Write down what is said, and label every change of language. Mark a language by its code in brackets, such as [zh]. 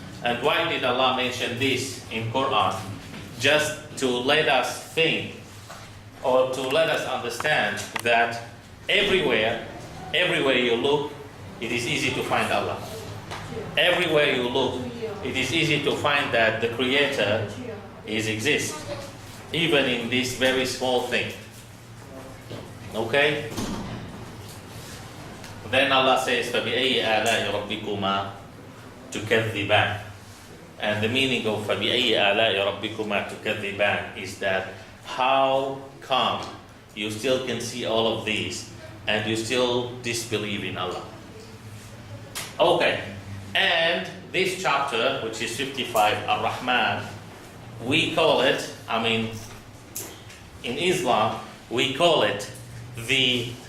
[en] And why did Allah mention this in Quran? Just to let us think, or to let us understand that everywhere you look, it is easy to find Allah. Everywhere you look, it is easy to find that the Creator exists, even in this very small thing. Okay? Then Allah says, [ar] فَبِأَيِّ آلَاءِ رَبِّكُمَا تُكَذِّبَانِ. [en] And the meaning of [ar] فَبِأَيِّ آلَاءِ رَبِّكُمَا تُكَذِّبَانِ [en] is that how come you still can see all of these and you still disbelieve in Allah? Okay, and this chapter, which is 55, Ar-Rahman, we call it, in Islam, we call it the